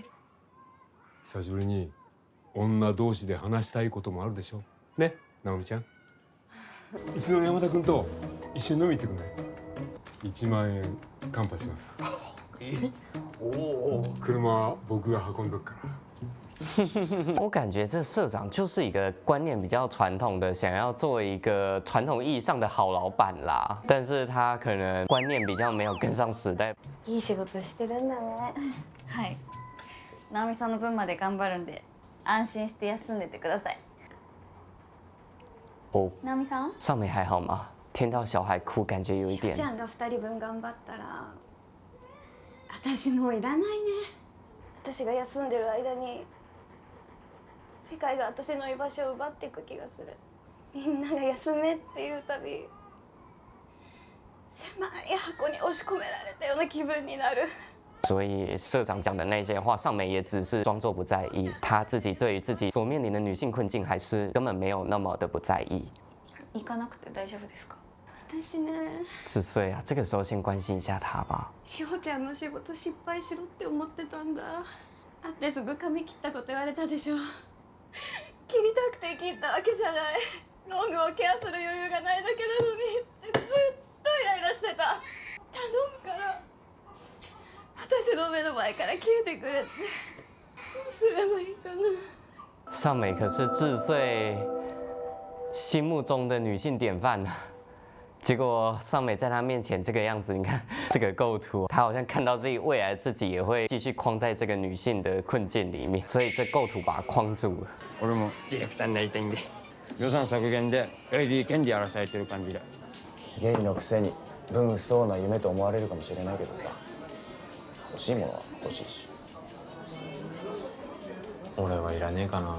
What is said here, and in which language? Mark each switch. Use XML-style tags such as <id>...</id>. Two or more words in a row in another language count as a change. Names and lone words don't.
<ja>久しぶりに女同士で話したいこともあるでしょ。ね、直美ちゃん。うちの山田君と一緒に飲み行ってくんない？1万円カンパします。おお。車は僕が運んどくから。</ja> <zh>我感觉这社長就是一个观念比较传统的，想要做一个传统意义上的好老板啦。但是他可能观念比较没有跟上時代。</zh> <ja>いい仕事してるんだね。はい。直美さんの分まで頑張るんで安心して休んでてください。哦，直美さん？</ja> <zh>尚美还好吗？听到小孩哭，感觉有一点。</zh> <ja>ちゃんが2人分頑張ったら私もういらないね。私が休んでる間に世界が私の居場所を奪っていく気がする。みんなが休めっていうたび狭い箱に押し込められたような気分になる。</ja> <zh>所以社長講的那些話，尚美也只是裝作不在意，她自己對於自己所面臨的女性困境，還是根本沒有那麼的不在意。</zh> <ja>行かなくて大丈夫ですか？私ね。</ja> <zh>10 歲啊，這個時候先關心一下她吧。</zh> <ja>しほちゃんの仕事失敗しろって思ってたんだ。会ってすぐ髪切ったこと言われたでしょ。切りたくて切ったわけじゃない。ロングをケアする余裕がないだけなのにってずっとイライラしてた。頼むから私の目の前から消えてくれって。どうすればいいかな。</ja> <zh>尚美可是志穗心目中的女性典範啊。结果尚美在她面前这个样子，你看这个构圖，她好像看到自己未来自己也会继续框在这个女性的困境里面，所以这构圖把她框住了。</zh> <ja>俺もディレクターになりたいんで、予算削減で AD 権利やらされてる感じで。ゲイのくせに分不相な夢と思われるかもしれないけどさ、欲しいものは欲しいし。俺はいらねえかな。</ja>